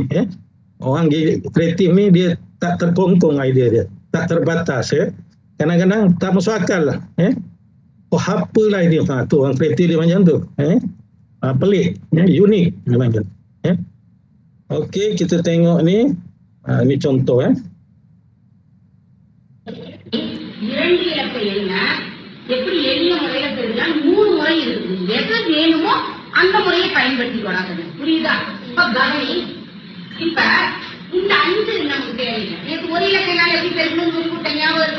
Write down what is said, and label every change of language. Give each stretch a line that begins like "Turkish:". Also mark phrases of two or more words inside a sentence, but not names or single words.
Malay: Orang kreatif ni dia tak terkongkong idea dia. Tak terbatas. Kadang-kadang tak masuk akal lah. Apalah idea. Tu orang kreatif dia macam tu. Pelik. Unik. Dia macam. Okey, kita tengok ni. Ini contoh.
Tamil: இரண்டு இலக்க எண்ணை எப்படி எளிய முறையில பெறலாம் 3 முறை இருக்கு. எது வேணுமோ அந்த முறையை பயன்படுத்தி கொள்ளாங்க. புரியுதா? இப்ப கவனி. இப்ப இந்த 5 நமக்கு தேவையில்லை. எனக்கு ஒரு இலக்க எண்ணால எப்படி பெறணும்னு சொல்லிவிட்ட ஞாபகம் இருக்கு.